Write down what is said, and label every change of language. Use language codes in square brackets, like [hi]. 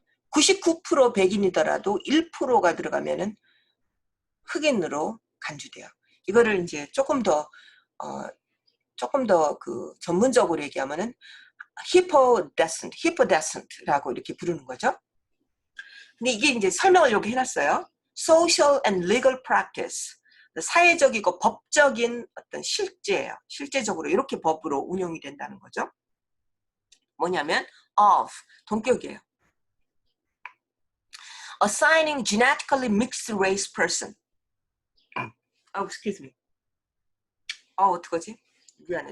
[ko] 99% 백인이더라도 1%가 들어가면은 흑인으로 간주돼요. 이거를 이제 조금 더 그 전문적으로 얘기하면은 히포데센트라고 이렇게 부르는 거죠. 근데 이게 이제 설명을 여기 해놨어요. [en] Social and legal practice. [ko] 사회적이고 법적인 어떤 실제예요. 실제적으로 이렇게 법으로 운영이 된다는 거죠. 뭐냐면 of, 동격이에요. [en] Assigning genetically mixed race person. excuse me. [ko] 어떡하지? 미안해.